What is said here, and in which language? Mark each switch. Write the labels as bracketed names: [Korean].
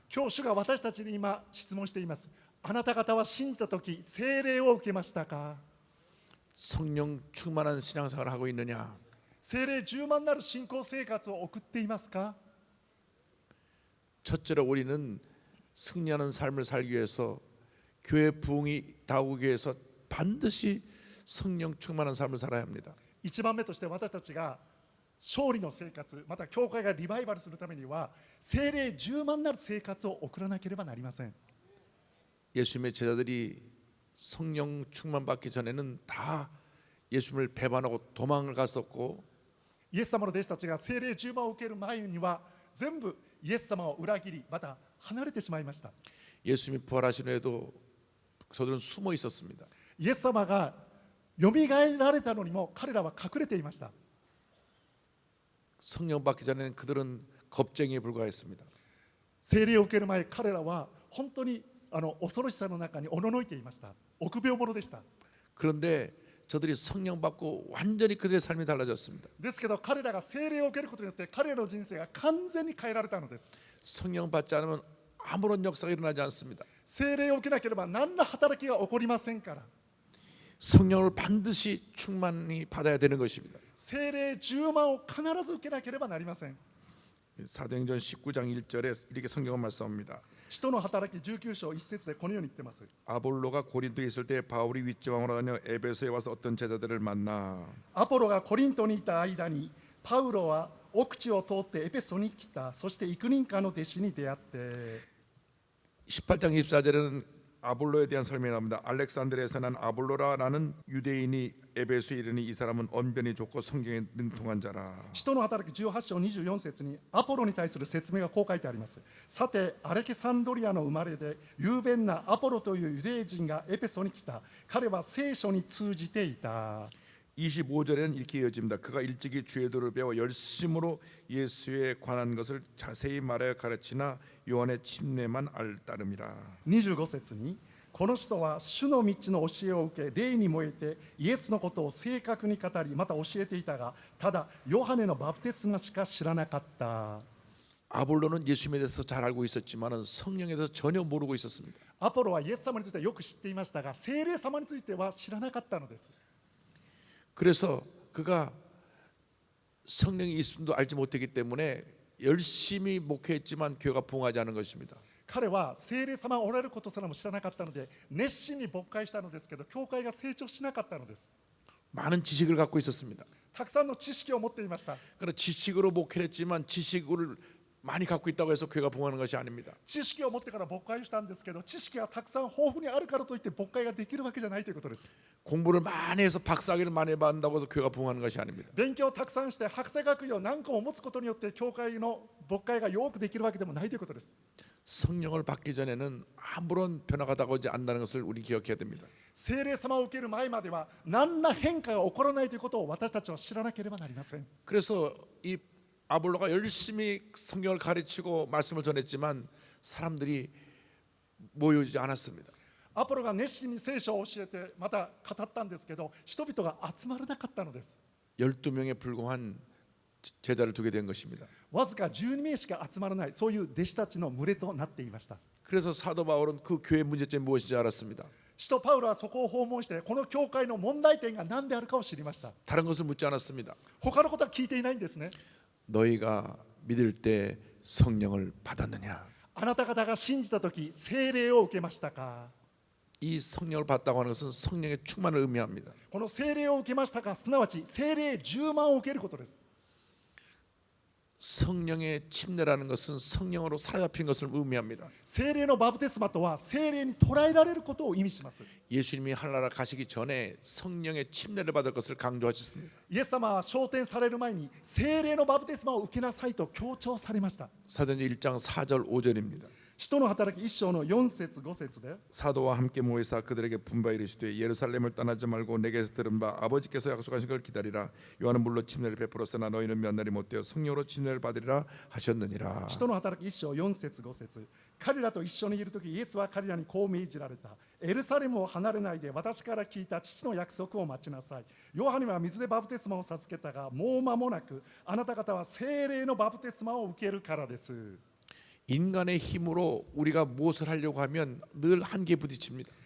[Japanese] 今日主が私たちに今質問しています。あなた方は信じた時聖霊を受けましたか？ [Korean] 성령 충만한 신앙생활을 하고 있느냐? [Japanese] 聖霊充満なる信仰生活を送っていますか？ [Korean] 첫째로 우리는 승리하는 삶을 살기 위해서 교회 부흥이 다오기 위해서 반드시 성령 충만한 삶을 살아야 합니다. [Japanese] 一番目として私たちが勝利の生活また教会がリバイバルするためには聖霊充満なる生活を送らなければなりません。 [Korean] 예수님의 제자들이 성령 충만 받기 전에는 다 예수님을 배반하고 도망을 갔었고 [Japanese] イエス様の弟子たちが聖霊充満を受ける前には全部イエス様を裏切りまた離れてしまいました。 [Korean] 예수님이 부활하신 후에도 저들은 숨어 있었습니다. [Japanese] イエス様がよみがえられたのにも彼らは隠れていました。 [Korean] 성령 받기 전에는 그들은 겁쟁이에 불과했습니다. [Japanese] 聖霊を受ける前彼らは本当に恐ろしさの中におののいていました。臆病者でした。 [Korean] 그런데 저들이 성령 받고 완전히 그들의 삶이 달라졌습니다. [Japanese] ですけど彼らが聖霊を受けることによって彼らの人生が完全に変えられたのです。 [Korean] 성령 받지 않으면 아무런 역사가 일어나지 않습니다. [Japanese] 聖霊を受けなければ何ら働きが起こりませんから。 [Korean] 성령을 반드시 충만히 받아야 되는 것입니다. [Japanese] 聖霊10万を必ず受けなければなりません。 [Korean] 사도행전 19장 1절에 이렇게 성경은 말씀합니다. [Japanese] 使徒の働き19章1節でこのように言ってます。 [Korean] 아볼로가 고린도에 있을 때 바울이 윗지방으로 다녀 에베소에 와서 어떤 제자들을 만나 [Japanese] アポロがコリントにいた間にパウロは奥地を通ってエペソに来た。そして幾人かの弟子に出会って [Korean] 18장 24절에는 아볼로에 대한 설명이 나옵니다. 알렉산드리아에서 난 아볼로라라는 유대인이 에베소에 이르니 이 사람은 언변이 좋고 성경에 능통한 자라. [Japanese] 使徒の働き18章24節にアポロに対する説明がこう書いてあります。さてアレキサンドリアの生まれで雄弁なアポロというユダヤ人がエペソに来た。彼は聖書に通じていた。 [Korean] 25절에는 이렇게 이어집니다. 그가 일찍이 주의 도를 배워 열심으로 예수에 관한 것을 자세히 말하여 가르치나 요한의 침례만 알 따름이라. [Japanese] 25節にこの人は主の道の教えを受け霊に燃えてイエスのことを正確に語りまた教えていたがただヨハネのバプテスマしか知らなかった [Korean] 아볼로는 예수님에 대해서 잘 알고 있었지만은 성령에 대해서 전혀 모르고 있었습니다. [Japanese] アポロはイエス様についてはよく知っていましたが聖霊様については知らなかったのです [Korean] 그래서 그가 성령이 있음도 알지 못했기 때문에 열심히 목회했지만 교회가 부흥하지 않은 것입니다. [Japanese] 彼は聖霊様がおられることすらも知らなかったので熱心に牧会したのですけど教会が成長しなかったのです [Korean] 많은 지식을 갖고 있었습니다. [Japanese] たくさんの知識を持っていました [Korean] 그러나 지식으로 목회를 했지만 지식을 많이 갖고 있다고 해서 교회가 부흥하는 것이 아닙니다. [Japanese] 知識を持ってから牧会をしたんですけど知識がたくさん豊富にあるからといって牧会ができるわけじゃないということです [Korean] 공부를 많이 해서 박사학위를 많이 받는다고 해서 교회가 부흥하는 것이 아닙니다. [Japanese] 勉強をたくさんして博士学位を何個も持つことによって教会の牧会がよくできるわけでもないということです [Korean] 성령을 받기 전에는 아무런 변화가 다가오지 않는다는 것을 우리 기억해야 됩니다. [Japanese] 聖霊様を受ける前までは何ら変化が起こらないということを私たちは知らなければなりません [Korean] 그래서 이 아볼로가 열심히 성경을 가르치고 말씀을 전했지만 사람들이 모이지 않았습니다. [Japanese] アポロが熱心に聖書を教えてまた語ったんですけど人々が集まらなかったのです [Korean] 12명에 불과한 제자를 두게 된 것입니다. [Japanese] わずか12名しか集まらないそういう弟子たちの群れとなっていました [Korean] 그래서 사도 바울은 그 교회의 문제점이 무엇인지 알았습니다. [Japanese] 使徒パウロはそこを訪問してこの教会の問題点が何であるかを知りました [Korean] 다른 것을 묻지 않았습니다. [Japanese] 他のことは聞いていないんですね [Korean] 너희가 믿을 때 성령을 받았느냐? [Japanese] あなた方が信じたとき聖霊を受けましたか [Korean] 이 성령을 받다고 하는 것은 성령의 충만을 의미합니다. [Japanese] この聖霊を受けましたかすなわち聖霊10万を受けることです [Korean] 성령의 침례라는 것은 성령으로 사로잡힌 것을 의미합니다. [Japanese] 聖霊のバプテスマとは聖霊に捉えられることを意味します [Korean] 예수님이 하늘나라 가시기 전에 성령의 침례를 받을 것을 강조하셨습니다. [Japanese] イエス様は昇天される前に聖霊のバプテスマを受けなさいと強調されました [Korean] 사도행전 1장 4절 5절입니다. [Japanese] 使徒の働き1章の4節5節で [Korean] 사도와 함께 모이사 그들에게 분바 이르시되 예루살렘을 떠나지 말고 내게서 들은 바 아버지께서 약속하신 걸 기다리라. 요한은 물로 침례를 베풀었으나 너희는 몇 날이 못되어 성령으로 침례를 받으리라 하셨느니라. [Japanese] 使徒の働き1章4節5節彼らと一緒にいるときイエスは彼らにこう命じられたエルサレムを離れないで私から聞いた父の約束を待ちなさいヨハネは水でバプテスマを授けたがもう間もなくあなた方は聖霊のバプテスマを受けるからです [Korean] 인간의 힘으로 우리가 무엇을 하려고 하면 늘 한계에 부딪힙니다.